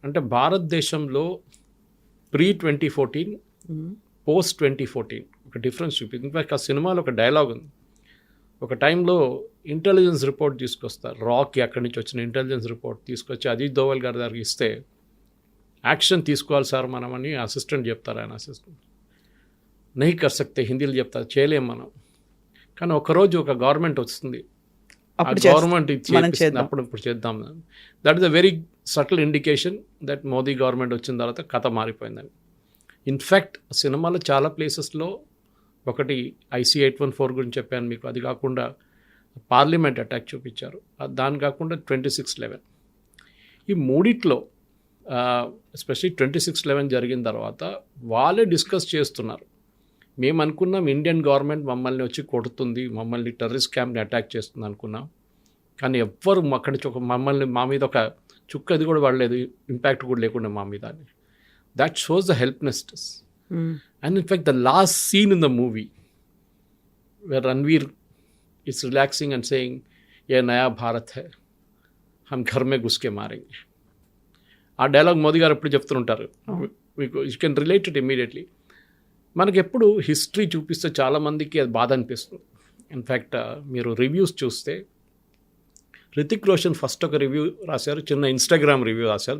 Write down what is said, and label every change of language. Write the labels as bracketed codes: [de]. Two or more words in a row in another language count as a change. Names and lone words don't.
[te] అంటే భారతదేశంలో [en] pre-2014 post-2014 ఒక difference [te] చూపించింది. ఇన్ఫాక్ట్ ఆ సినిమాలో ఒక డైలాగ్ ఉంది, ఒక టైంలో [en] intelligence report [te] తీసుకొస్తారు, రాక్కి అక్కడి నుంచి వచ్చిన [en] intelligence report [te] తీసుకొచ్చి అజిత్ దోవల్ గారి దగ్గరికి ఇస్తే, [en] action [te] మనమని అసిస్టెంట్ చెప్తారు. ఆయన అసిస్టెంట్ [hi] नहीं कर सकते, [te] హిందీలో చెప్తారు, చేయలేం మనం. కానీ ఒకరోజు ఒక గవర్నమెంట్ వస్తుంది, ఆ గవర్నమెంట్ ఇప్పుడు చేద్దాం. [en] that is a very subtle indication that Modi government [te] వచ్చిన తర్వాత కథ మారిపోయిందని. ఇన్ఫ్యాక్ట్ సినిమాలో చాలా ప్లేసెస్లో, ఒకటి IC-814 గురించి చెప్పాను మీకు, అది కాకుండా [en] parliament attack [te] చూపించారు, దాని కాకుండా 26/11. ఈ మూడిట్లో ఎస్పెషలీ 26/11 జరిగిన తర్వాత వాళ్ళే డిస్కస్ చేస్తున్నారు, మేము అనుకున్నాం [en] Indian government [te] మమ్మల్ని వచ్చి కొడుతుంది, మమ్మల్ని [en] terrorist camp attack [te] చేస్తుంది అనుకున్నాం, కానీ ఎవ్వరు అక్కడి నుంచి మా మీద ఒక చుక్క అది కూడా పడలేదు, ఇంపాక్ట్ కూడా లేకుండా మా మీద. [en] that shows the helplessness. And in fact, the last scene in the movie where Ranveer is relaxing and saying, [hi] ये नया भारत है हम घर में घुसके मारेंगे. [te] ఆ డైలాగ్ మోదీ గారు ఎప్పుడు చెప్తుంటారు. మీకు [en] you can relate it immediately. [te] మనకి ఎప్పుడు హిస్టరీ చూపిస్తే చాలామందికి అది బాధ అనిపిస్తుంది. ఇన్ఫ్యాక్ట్ మీరు రివ్యూస్ చూస్తే రితిక్ రోషన్ ఫస్ట్ ఒక రివ్యూ రాశారు, చిన్న [en] Instagram review [te] రాశారు.